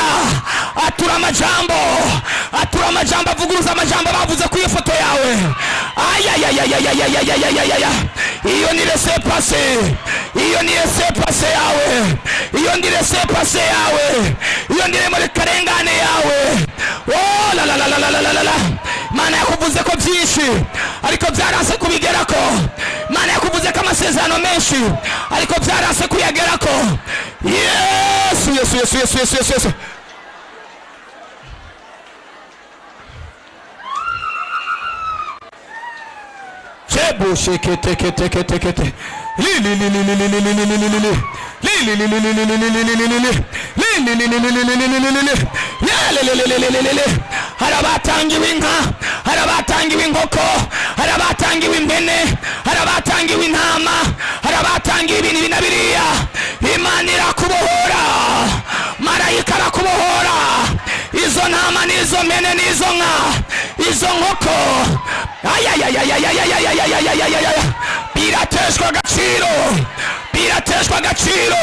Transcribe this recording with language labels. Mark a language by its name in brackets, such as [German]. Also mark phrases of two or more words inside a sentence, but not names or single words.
[Rundi] Atura amajambo, atura amajambo, avuguruza amajambo bavuze ku iyo foto yawe. Ayayayayayayayayayayaya. Iyo ni [French] laissez passer, [Rundi] iyo ni [French] laissez passer [Rundi] yawe, iyo ni [French] laissez passer [Rundi] yawe, iyo ni muri karengane yawe. Oh la la la la la la la. Mana yakuvuze ko byinshi ariko byaranse kubigerako. Mana yakuvuze ko amasezerano menshi ariko byaranse kuyagerako. Yesu, Yesu, Yesu, Yesu, Yesu, Yesu, Yesu. Chebo shekete kete kete kete. Li li li li li li li li li li li li. Harabatangiwe inka, harabatangiwe inkoko, harabatangiwe impene, harabatangiwe intama, harabatangiwe ibintu binabiriya. Imana irakubohora, marayika arakubohora. Izo ntama n'izo mpene n'izo nka, izo nkoko, birateshwa agaciro, birateshwa agaciro.